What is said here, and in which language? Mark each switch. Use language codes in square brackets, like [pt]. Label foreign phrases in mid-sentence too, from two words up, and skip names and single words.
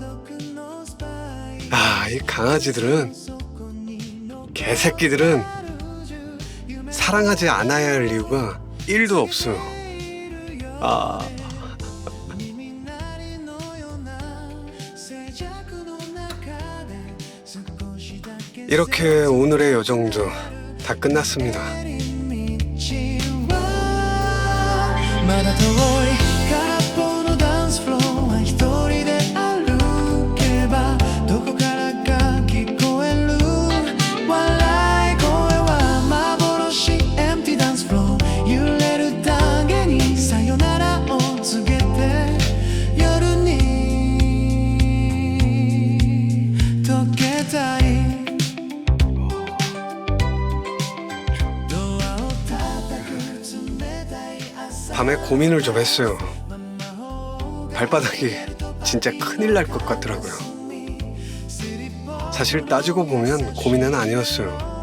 [ko] 이 강아지들은, 개새끼들은 사랑하지 않아야 할 이유가 1도 없어요. 이렇게 오늘의 여정도 다 끝났습니다. [ja] まだ遠い空っぽのダンスフロア一人で歩けばどこからか聞こえる笑い声は幻 [en] Empty dance floor [ja] 揺れるだけにさよならを告げて夜に溶けたい [ko] 밤에 고민을 좀 했어요. 발바닥이 진짜 큰일 날 것 같더라고요. 사실 따지고 보면 고민은 아니었어요.